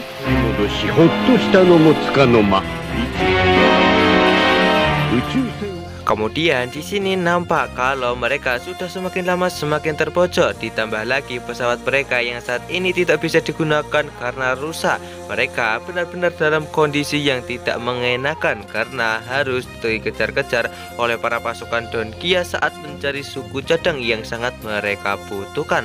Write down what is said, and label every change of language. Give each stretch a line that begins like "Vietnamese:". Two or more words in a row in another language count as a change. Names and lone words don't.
Japanese: 戻しほっとしたのもつかの間。宇宙船
Indonesian: Kemudian di sini nampak kalau mereka sudah semakin lama semakin terpojok, ditambah lagi pesawat mereka yang saat ini tidak bisa digunakan karena rusak. Mereka benar-benar dalam kondisi yang tidak mengenakan karena harus dikejar-kejar oleh para pasukan Don Kia saat mencari suku cadang yang sangat mereka butuhkan.